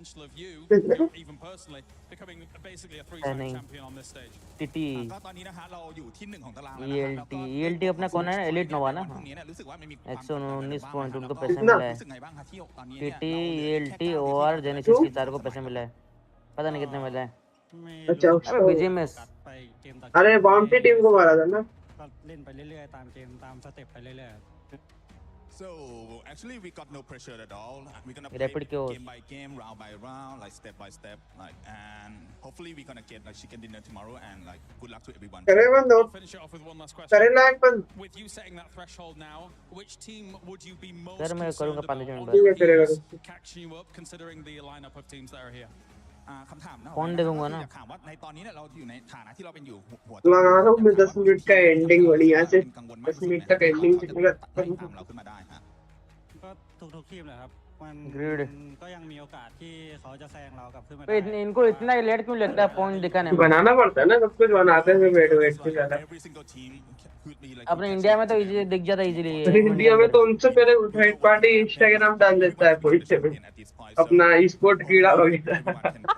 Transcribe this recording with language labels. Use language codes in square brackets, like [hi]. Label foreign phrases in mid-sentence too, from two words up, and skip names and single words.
[hi] नहीं टीटी ELT अपना कौन है एलिट नोवा ना 119 पॉइंट उनको पैसे मिला है टीटी ELT OR जेनेसिस की 4 को पैसे मिला है पता नहीं कितने मिला है अच्छा BGMS अरे बाउंटी टीम को मारा था ना [th] เล่นไปเรื่อยๆตามเกมตามสเต็ปไปเรื่อยๆ [en] So actually, we got no pressure at all. We're gonna play Rapid chaos. game by game, round by round, like step by step, like, and hopefully we're gonna get like chicken dinner tomorrow. And like, good luck to everyone. I'll finish it off with one last question. With you setting that threshold now, which team would you be most concerned about catching you up, considering the lineup of teams that are here? [th] คำถามนะ [hi] कौन देखूंगा ना [th] อยากถามว่าในตอนนี้เนี่ยเราอยู่ในฐานะที่เราเป็นอยู่หัว [hi] लगा रहा हूँ मैं 10 मिनट का एंडिंग वाली यहाँ से 10 मिनट तक एंडिंग जितने का [th] ตามเราขึ้นมาได้ฮะ ก็ทุกทีมแหละครับมันก็ยังมีโอกาสที่เขาจะแซงเรากลับขึ้นมา [hi] तो इनको इतना लेट क्यों लगता है पॉइंट दिखाने में बनाना पड़ता है ना सब कुछ बनाते हैं [en] wait wait [hi] से ज्यादा अपने इंडिया में तो इजी दिख जाता इजीली इंडिया में तो उनसे पहले [en] third party [hi] इंस्टाग्राम डाल देता है कोई से अपना स्पोर्ट कीड़ा वगैरह